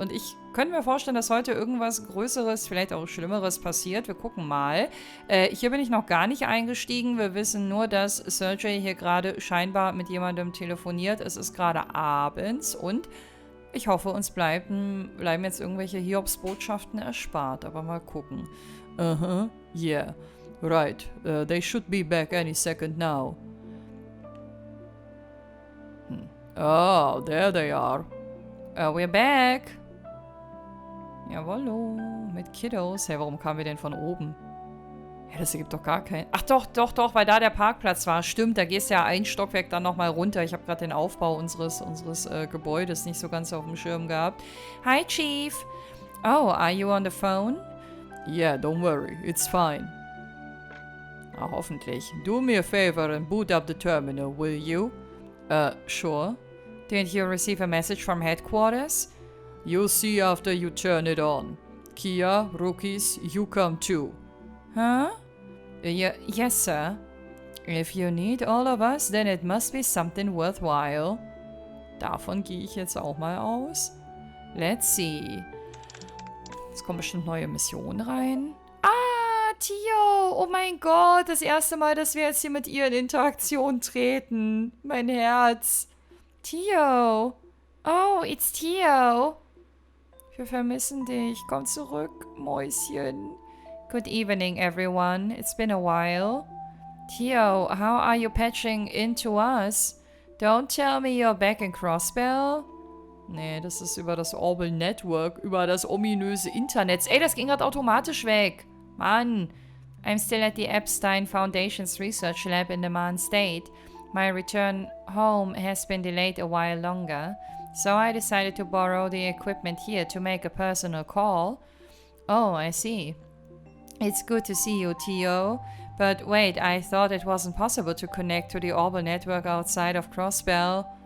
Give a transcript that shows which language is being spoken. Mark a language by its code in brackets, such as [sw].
[de] Und ich könnte mir vorstellen, dass heute irgendwas Größeres, vielleicht auch Schlimmeres passiert. Wir gucken mal. Hier bin ich noch gar nicht eingestiegen. Wir wissen nur, dass Sergey hier gerade scheinbar mit jemandem telefoniert. Es ist gerade abends und ich hoffe, uns bleiben jetzt irgendwelche Hiobs-Botschaften erspart. Aber mal gucken. [en] Yeah. Right. They should be back any second now. Oh, there they are. We're back. [de] Jawollo. Mit Kiddos. Hey, warum kamen wir denn von oben? Ja, das ergibt doch gar keinen... Ach doch, weil da der Parkplatz war. Stimmt, da gehst du ja ein Stockwerk dann nochmal runter. Ich habe gerade den Aufbau unseres Gebäudes nicht so ganz auf dem Schirm gehabt. [en] Hi, Chief. Oh, are you on the phone? Yeah, don't worry. It's fine. [de] Ah, hoffentlich. [en] Do me a favor and boot up the terminal, will you? Sure. Didn't you receive a message from headquarters? You'll see after you turn it on. Kia, rookies, you come too. Huh? Yes, sir. If you need all of us, then it must be something worthwhile. [de] Davon gehe ich jetzt auch mal aus. [en] Let's see. [de] Jetzt kommen bestimmt neue Missionen rein. Ah, Tio! Oh mein Gott, das erste Mal, dass wir jetzt hier mit ihr in Interaktion treten. Mein Herz. Tio! [en] Oh, it's Tio! [de] Wir vermissen dich. Komm zurück, Mäuschen. [en] Good evening, everyone. It's been a while. Tio, how are you patching into us? Don't tell me you're back in Crossbell? [de] Nee, das ist über das Orbital Network, über das ominöse Internet. Ey, das ging gerade automatisch weg. Mann. [en] I'm still at the Epstein Foundation's research lab in the Man State. My return home has been delayed a while longer, so I decided to borrow the equipment here to make a personal call. Oh, I see. It's good to see you, Tio. But wait, I thought it wasn't possible to connect to the Orbital network outside of Crossbell.